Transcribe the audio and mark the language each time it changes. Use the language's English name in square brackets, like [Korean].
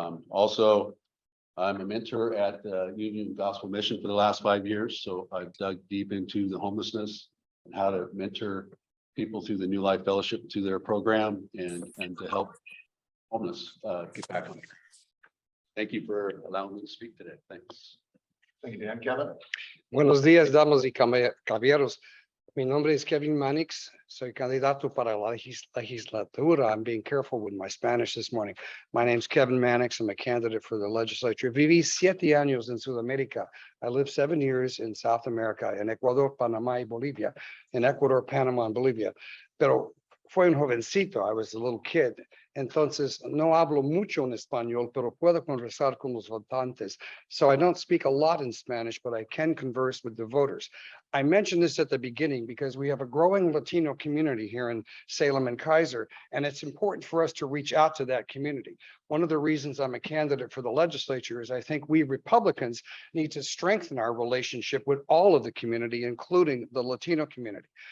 [English] Also, I'm a mentor at Union Gospel Mission for the last 5 years. So I've dug deep into the homelessness and how to mentor people through the New Life Fellowship to their program and to help homeless get back on. Thank you for allowing me to speak today. Thanks. Thank you, Dan. Kevin? [Spanish] Buenos días, damas y caballeros. Mi nombre es Kevin Mannix. Soy candidato para la legislatura. [English] I'm being careful with my Spanish this morning. My name's Kevin Mannix. I'm a candidate for the legislature. [Spanish] Viví 7 años en Sudamérica. [English] I lived 7 years in South America, in Ecuador, Panama, y Bolivia. In Ecuador, Panama, and Bolivia. [Spanish] Pero fue un jovencito. [English] I was a little kid. [Spanish] Entonces, no hablo mucho en español, pero puedo conversar con los votantes. [English] So I don't speak a lot in Spanish, but I can converse with the voters. I mentioned this at the beginning because we have a growing Latino community here in Salem and Kaiser, and it's important for us to reach out to that community. One of the reasons I'm a candidate for the legislature is I think we Republicans need to strengthen our relationship with all of the community, including the Latino community.